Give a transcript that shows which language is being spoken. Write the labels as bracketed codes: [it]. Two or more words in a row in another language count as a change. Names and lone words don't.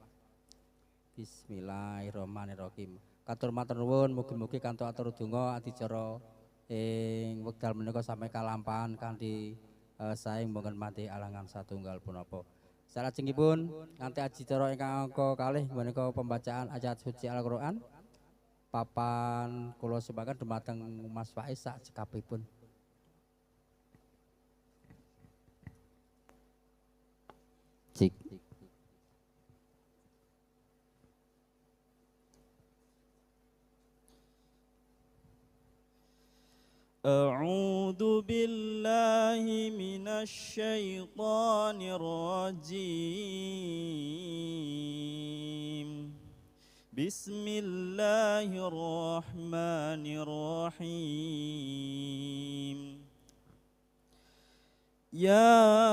[jv] Bismillahirrahmanirrahim. Katur matur nuwun mugi-mugi kanthi atur donga adicara ing wekdal menika sampe kalampahan kanthi saeng mboten mati alangan satunggal punapa. Salajengipun kanthi adicara ingkang angka kalih menika [id] pembacaan ayat suci Al-Qur'an. [jv] Papan kula sebakan dumateng Mas Faiz sak cekapipun. Cik. [ar] أعوذ بالله من الشيطان الرجيم بسم الله الرحمن الرحيم يا